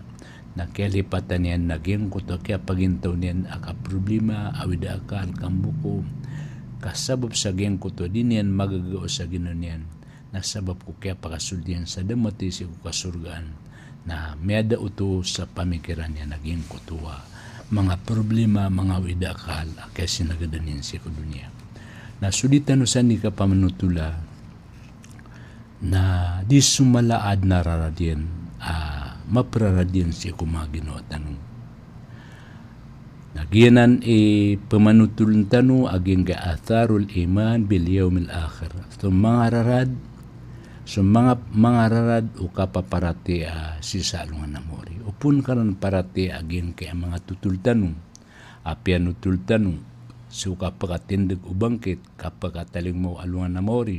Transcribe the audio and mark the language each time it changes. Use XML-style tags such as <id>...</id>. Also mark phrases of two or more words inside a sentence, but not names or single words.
<mrw>Na kaya lipatan niyan naging ko to kaya pagintaw niyan aka problema awid akal kambuko. Kasabab sa geng ko to din yan magagao sa ginon yan. Nasabab ko kaya pakasuldian sa damati si ko kasurgaan. Na miyada uto sa pamikiran niya naging ko tuwa. Mga problema, mga awid akal kaya sinagadanin si ko dunya. Na sulitan usan ni ka pamanutula na di sumalaad na raradyan mapraradyan siya kumagino tanong. Nagyanan pamanutulun tanong aging</mrw> <ar>آثار الإيمان باليوم الآخر.</ar> <mrw>So mga rarad o kapaparati si salungan na mori. Upun karon parati aging kaya mga tutul tanong. Apian utul tanong. So kapakatindig ubangkit kapakataling mo alungan na mori.</mrw>